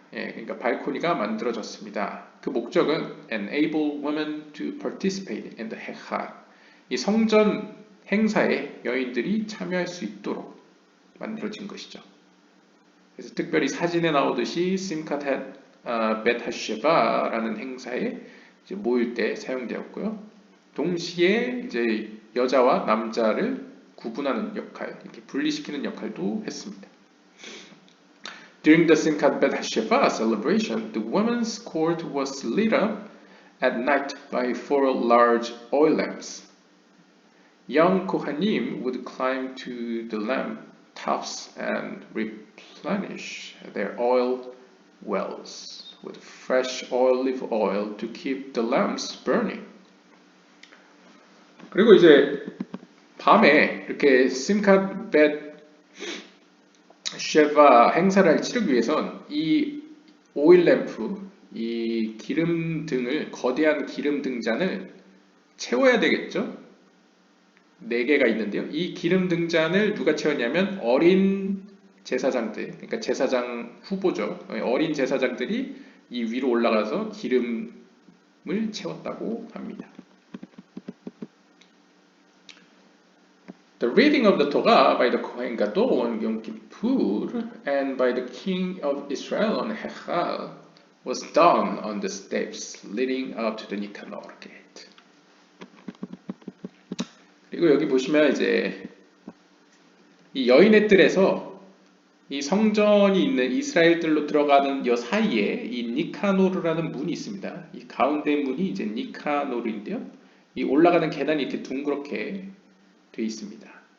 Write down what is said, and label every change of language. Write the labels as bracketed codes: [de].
[ko] 예, 그러니까 발코니가 만들어졌습니다. 그 목적은 [en] enable women to participate in the hechal. [ko] 이 성전 행사에 여인들이 참여할 수 있도록 만들어진 것이죠. 그래서 특별히 사진에 나오듯이 심캇 벳 하쉐바라는 행사에 이제 모일 때 사용되었고요. 동시에 이제 여자와 남자를 구분하는 역할, 이렇게 분리시키는 역할도 했습니다. [en] During the Simchat Bet HaSheva celebration, the women's court was lit up at night by 4 large oil lamps. Young Kohanim would climb to the lamp tops and replenish their oil wells with fresh olive oil to keep the lamps burning. [ko] 그리고 이제 밤에 이렇게 심캇 벳 쉐바 행사를 치르기 위해선 이 오일 램프, 이 기름 등을 거대한 기름 등잔을 채워야 되겠죠? 4개가 있는데요. 이 기름 등잔을 누가 채웠냐면 어린 제사장들, 그러니까 제사장 후보죠. 어린 제사장들이 이 위로 올라가서 기름을 채웠다고 합니다. [en] The reading of the Torah by the Kohen Gadol on Yom Kippur and by the king of Israel on Hechal was done on the steps leading up to the Nicanor gate. [ko] 그리고 여기 보시면 이제 이 여인의 뜰에서 이 성전이 있는 이스라엘들로 들어가는 여 사이에 이 니카노르라는 문이 있습니다. 이 가운데 문이 이제 니카노르인데요. 이 올라가는 계단이 이렇게 둥그렇게 되어 있습니다.